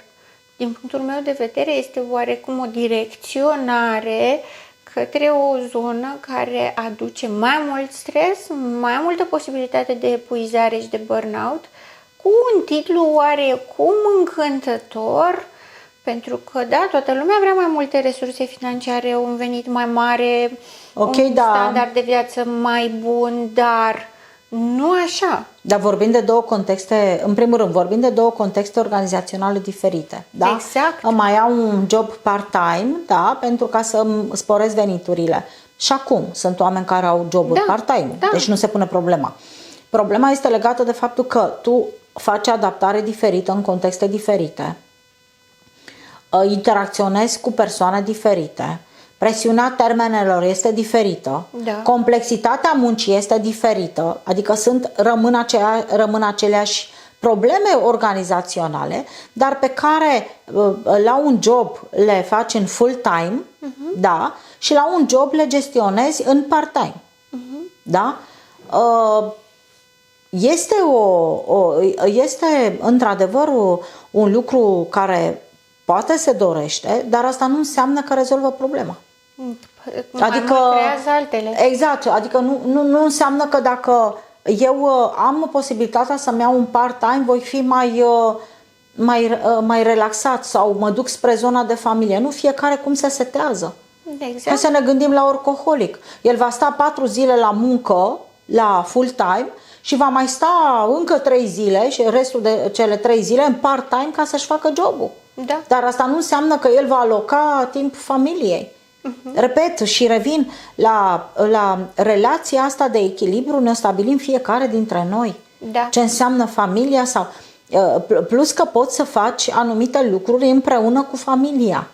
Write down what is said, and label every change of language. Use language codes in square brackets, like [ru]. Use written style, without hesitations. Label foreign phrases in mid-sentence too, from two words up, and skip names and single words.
[ro] Din punctul meu de vedere, este oarecum o direcționare către o zonă care aduce mai mult stres, mai multă posibilitate de epuizare și de burnout, cu un titlu oarecum încântător, pentru că, da, toată lumea vrea mai multe resurse financiare, un venit mai mare, un standard de viață mai bun, dar nu așa. Dar vorbim de două contexte, în primul rând, vorbim de două contexte organizaționale diferite. Da? Exact. Mai au un job part-time, da, pentru ca să sporesc veniturile. Și acum sunt oameni care au joburi part-time, deci nu se pune problema. Problema este legată de faptul că tu faci adaptare diferită în contexte diferite, interacționezi cu persoane diferite, presiunea termenelor este diferită, complexitatea muncii este diferită, adică rămân aceleași probleme organizaționale, dar pe care la un job le faci în full-time, da, și la un job le gestionezi în part-time. Da? Este într-adevăr un lucru care poate se dorește, dar asta nu înseamnă că rezolvă problema. Adică creează altele. Exact, adică nu înseamnă că dacă eu am posibilitatea să-mi iau un part-time, voi fi mai relaxat sau mă duc spre zona de familie. Nu, fiecare cum se setează. Exact. Hai să ne gândim la workaholic. El va sta 4 zile la muncă, la full-time, și va mai sta încă 3 zile și restul de cele 3 zile în part-time ca să-și facă jobul. Da. Dar asta nu înseamnă că el va aloca timp familiei. Repet și revin la relația asta de echilibru, ne stabilim fiecare dintre noi. Da. Ce înseamnă familia sau plus că poți să faci anumite lucruri împreună cu familia.